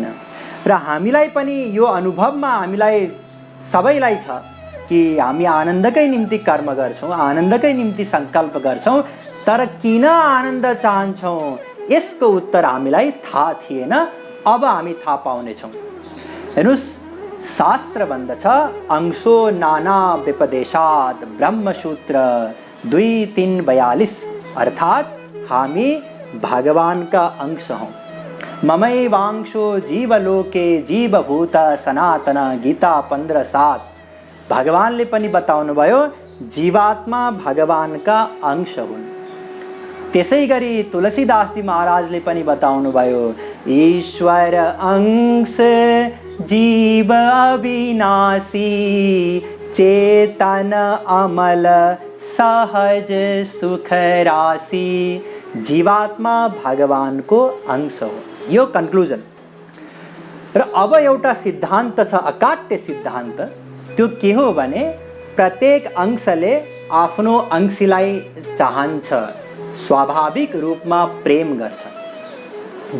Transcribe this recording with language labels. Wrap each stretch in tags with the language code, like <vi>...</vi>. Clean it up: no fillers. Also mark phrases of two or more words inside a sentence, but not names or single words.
<ne>र हामीलाई पनि यो अनुभवमा हामीलाई सबैलाई छ कि हामी आनन्दकै निम्ति कर्म गर्छौँ, आनन्दकै निम्ति सङ्कल्प गर्छौँ। तर किन आनन्द चाहन्छौँ यसको उत्तर हामीलाई थाहा थिएन। अब हामी थाहा पाउनेछौँ। हेर्नुस् शास्त्र भन्दछ</ne> <sa>अंशो नाना व्यपदेशात्</sa> <ne>ब्रह्मसूत्र 2:3-42 अर्थात् हामी भगवानका अंश हौँ।</ne> <sa>ममैवांशो जीवलोके जीवभूत सनातन गीता 15:7।</sa> <ne>भगवानले पनि बताउनु भयो जीवात्मा भगवानका अंश हुन्। त्यसै गरी तुलसीदासजी महाराजले पनि बताउनु भयो</ne> <awa>ईश्वर अंश जीव अविनाशी चेतन अमल सहज सुख राशि।</awa> <ne>जीवात्मा भगवानको अंश हो। यो कन्क्लुजन। र अब एउटा सिद्धान्त छ, अकाट्य सिद्धान्त। त्यो के हो भने प्रत्येक अंशले आफ्नो अंशीलाई चाहन्छ, स्वाभाविक रूपमा प्रेम गर्छ।</ne>